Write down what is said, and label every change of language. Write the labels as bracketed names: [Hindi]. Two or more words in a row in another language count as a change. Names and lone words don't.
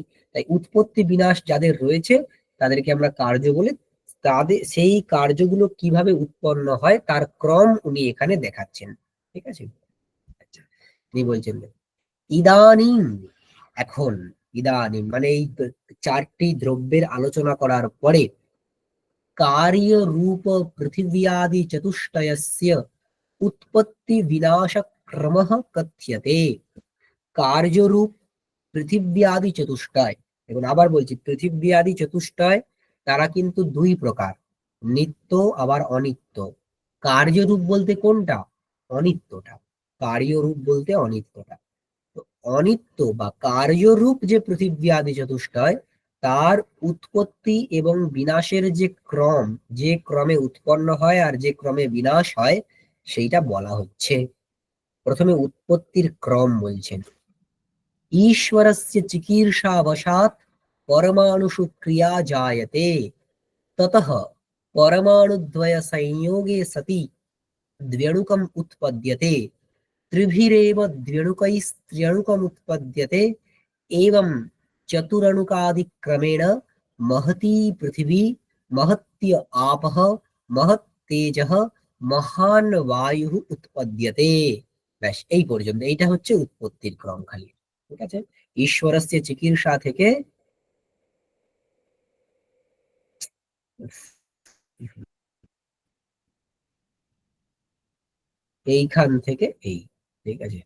[Bangla] তাই উৎপত্তি বিনাশ যাদের রয়েছে তাদেরকে আমরা কার্য বলে, তাদের সেই কার্যগুলো কিভাবে উৎপন্ন হয় তার ক্রম উনি এখানে দেখাচ্ছেন। ঠিক আছে, আচ্ছা, তিনি বলছেন ইদানিং, এখন, ইদানিং মানে এই চারটি দ্রব্যের আলোচনা করার পরে [Sanskrit] कार्य रूप पृथिव्यादि चतुष्टयस्य उत्पत्ति विनाश क्रमः कथ्यते। [Bangla] কার্যরূপ পৃথিব্যাদি চতুষ্টয়, এখন আবার বলছি পৃথিব্যাদি চতুষ্টয় তারা কিন্তু দুই প্রকার, নিত্য আবার অনিত্য। কার্যরূপ বলতে কোনটা, অনিত্যটা, কার্যরূপ বলতে অনিত্যটা। তো অনিত্য বা কার্যরূপ যে পৃথিব্যাদি চতুষ্টয়, তার উৎপত্তি এবং বিনাশের যে ক্রম, যে ক্রমে উৎপন্ন হয় আর যে ক্রমে বিনাশ হয় সেইটা বলা হচ্ছে। প্রথমে উৎপত্তির ক্রম বলছেন, [Sanskrit] ईश्वरस्य चिकीर्षावशात् परमाणुषु क्रिया जायते, ततः परमाणुद्वय संयोगे सति द्व्यणुकम् उत्पद्यते, त्रिभिरेव द्व्यणुकैस्त्र्यणुकम् उत्पद्यते, एवं चतुरणुकादिक्रमेण महती पृथिवी, महत्य आपः, महत् तेजः, মহান বায়ু উৎপদ্যতে। [Bangla] ব্যাস এই পর্যন্ত, এইটা হচ্ছে উৎপত্তির ক্রম খালি। ঠিক আছে, [Sanskrit] ঈশ্বরস্য চিকিৎসা [Bangla] থেকে এইখান থেকে এই, ঠিক আছে।